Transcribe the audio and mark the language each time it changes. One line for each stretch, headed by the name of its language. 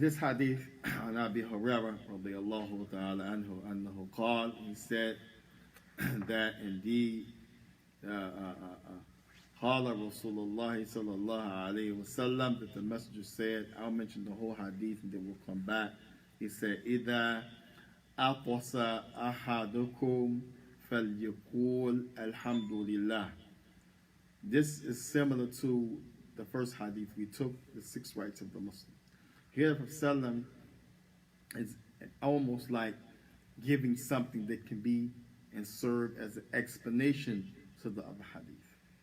English: This hadith on Abi Hurairah radiyallahu ta'ala anhu annahu qal, he said that indeed qala Rasulullah sallallahu alayhi wa sallam, that the messenger said, I'll mention the whole hadith and then we'll come back. He said,
Arabic: إِذَا أَقْوَصَ أَحَدُكُمْ فَلْيَقُولْ الْحَمْدُ لِلَّهِ.
English: This is similar to the first hadith we took, the 6 rights of the Muslim. Here the Prophet ﷺ is almost like giving something that can be and serve as an explanation to the other hadith.